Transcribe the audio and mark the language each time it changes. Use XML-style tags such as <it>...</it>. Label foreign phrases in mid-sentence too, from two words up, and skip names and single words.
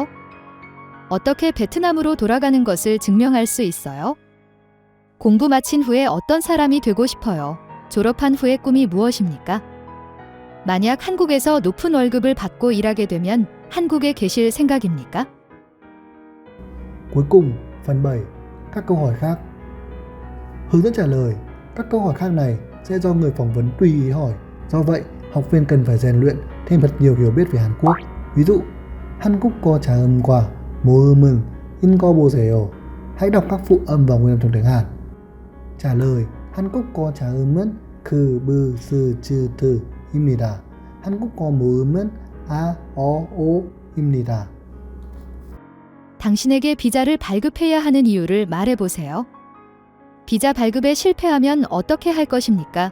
<ko>어떻게 베트남으로 돌아가는 것을 증명할 수 있어요? 공부 마친 후에 어떤 사람이 되고 싶어요? 졸업한 후의 꿈이 무엇입니까? 만약 한국에서 높은 월급을 받고 일하게 되면 한국에 계실 생각입니까?</ko> <vi>Cuối cùng, phần 7. Các câu hỏi khác. Hướng dẫn trả lời. Các câu hỏi khác này sẽ do người phỏng vấn tùy ý hỏi. Do vậy, học viên cần phải rèn luyện thêm thật nhiều hiểu biết về Hàn Quốc. Ví dụ,</vi> <ko>한국 거 자음과 모음은 읽어보세요.</ko> <vi>Hãy đọc các phụ âm và nguyên âm trong tiếng Hàn. trả lời</vi> <ko>한국 거 자음은 그, 브, 스, 즈, 드입니다. 한국어 모음은 아, 어, 오입니다. 당신에게 비자를 발급해야 하는 이유를 말해보세요. 비자 발급에 실패하면 어떻게 할 것입니까?</ko>